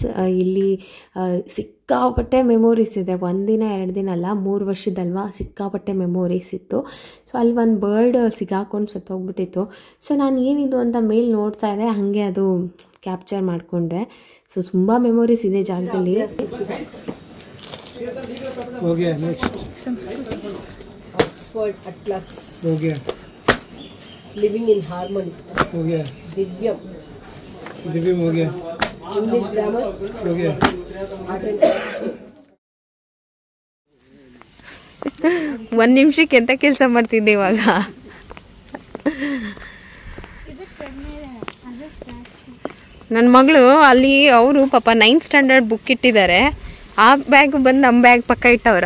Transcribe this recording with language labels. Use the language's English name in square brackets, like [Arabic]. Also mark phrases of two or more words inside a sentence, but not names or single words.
[Kannada] ಇಲ್ಲಿ ಸಿಕ್ಕಾಪಟ್ಟೆ ಮೆಮೊರೀಸ್ ಇದೆ, ಒಂದಿನ 2 ದಿನ ಅಲ್ಲ, 3 ವರ್ಷದಲ್ವಾ, ಸಿಕ್ಕಾಪಟ್ಟೆ ಮೆಮೊರೀಸ್ ಇತ್ತು. ಸೊ ಅಲ್ಲಿ ಒಂದು ಬರ್ಡ್ ಸಿಗಾಕೊಂಡು ಸತ್ತೋಗ್ಬಿಟ್ಟಿತ್ತು. ಸೊ ನಾನು ಏನಿದು ಅಂತ ಮೇಲೆ ನೋಡ್ತಾ ಇದ್ದೆ, ಹಾಗೆ ಅದು ಕ್ಯಾಪ್ಚರ್ ಮಾಡಿಕೊಂಡೆ. ಸೊ ತುಂಬ ಮೆಮೊರೀಸ್ ಇದೆ ಜಾಗದಲ್ಲಿ. [Hindi] लिविंग इन हार्मनी हो गया, दिव्यम हो गया, [English] English grammar [Hindi] हो गया. [Kannada] ಒಂದು ನಿಮಿಷಕ್ಕೆ ಎಂತ ಕೆಲಸ ಮಾಡ್ತಿದ್ದೆ ಇವಾಗ? ನನ್ನ ಮಗಳು ಅಲ್ಲಿ ಅವರು ಪಾಪ 9th [English] standard book [Kannada] ಇಟ್ಟಿದ್ದಾರೆ, ಆ ಬ್ಯಾಗ್ ಬಂದು ನಮ್ಮ ಬ್ಯಾಗ್ ಪಕ್ಕ ಇಟ್ಟವ್ರಾ.